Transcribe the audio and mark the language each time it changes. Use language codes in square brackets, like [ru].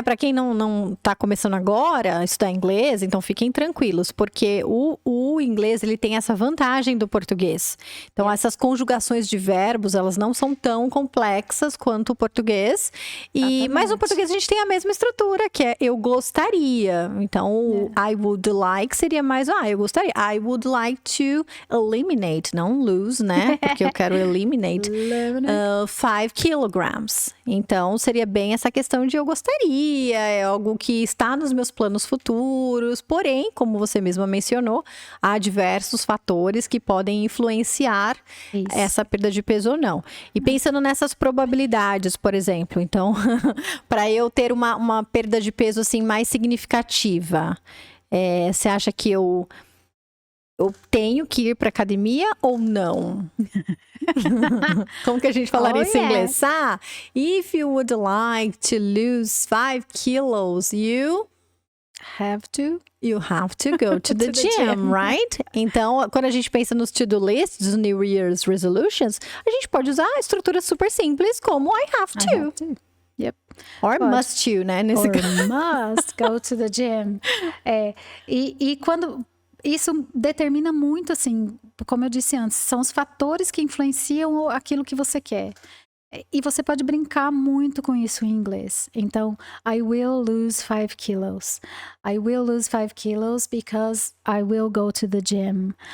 [pt] Pra quem não tá começando agora a estudar inglês, então fiquem tranquilos, porque o inglês, ele tem essa vantagem do português. Então, essas conjugações de verbos, elas não são tão complexas quanto o português. Mas no português a gente tem a mesma estrutura, que é eu gostaria. Então, [en] I would like [pt] seria mais, eu gostaria. [en] I would like to eliminate, não lose, né? [pt] Porque eu quero eliminate 5 kilograms. Então, seria bem essa questão de eu gostaria, é algo que está nos meus planos futuros. Porém, como você mesma mencionou, há diversos fatores que podem influenciar essa perda de peso ou não. E pensando nessas probabilidades, por exemplo, então, para eu ter uma perda de peso assim mais significativa, você acha que eu tenho que ir para academia ou não? Como que a gente falaria isso em inglês? [en] If you would like to lose 5 kilos, you have to go to the gym, right? [pt] Então, quando a gente pensa nos to-do lists, dos New Year's resolutions, a gente pode usar estruturas super simples como [en] I have to. Yep. Or must you, [pt] né? Nesse caso. [en] Must go to the gym. [pt] E quando... Isso determina muito, assim, como eu disse antes, são os fatores que influenciam aquilo que você quer. E você pode brincar muito com isso em inglês. Então, [en] I will lose 5 kilos. I will lose 5 kilos because I will go to the gym.